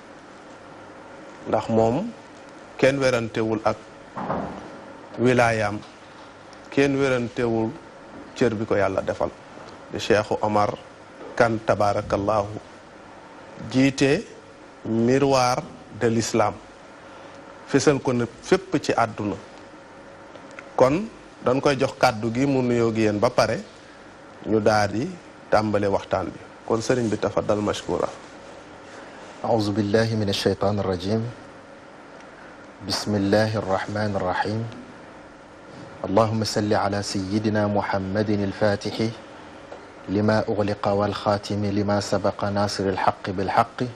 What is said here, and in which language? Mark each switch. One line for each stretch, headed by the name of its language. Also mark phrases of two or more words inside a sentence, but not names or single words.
Wolof: ndax moom kenn werantewul ak wilaayaam kenn werantewul cër bi ko yàlla defal di Cheikh Omar Kane tabarakallahu jiite miroir de l'islam fésal ko ne fépp ci àdduna kon dañ koy jox kàddu gi mu nuyoo gi yéen ba pare ñu daal di tàmbale waxtaan bi kon sëriñ bi
Arabic: تفضل مشكورا أعوذ بالله من الشيطان الرجيم بسم الله الرحمن الرحيم اللهم صل على سيدنا محمد الفاتح لما أغلق والخاتم لما سبق ناصر الحق بالحق